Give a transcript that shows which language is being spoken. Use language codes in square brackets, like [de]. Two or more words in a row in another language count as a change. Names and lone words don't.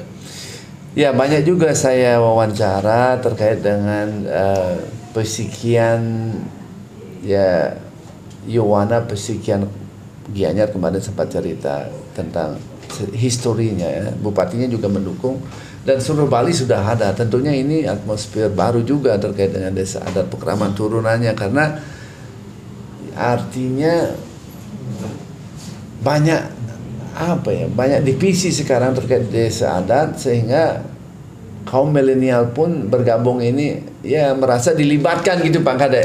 [id] Ya, banyak juga saya wawancara terkait dengan pesikian ya Yowana Pesikian Gianyar kemarin sempat cerita tentang historinya ya. Bupatinya juga mendukung dan seluruh Bali sudah ada. Tentunya ini atmosfer baru juga terkait dengan desa adat Pekraman turunannya, karena artinya banyak banyak divisi sekarang terkait desa adat, sehingga kaum milenial pun bergabung ini ya merasa dilibatkan gitu Pak Kade.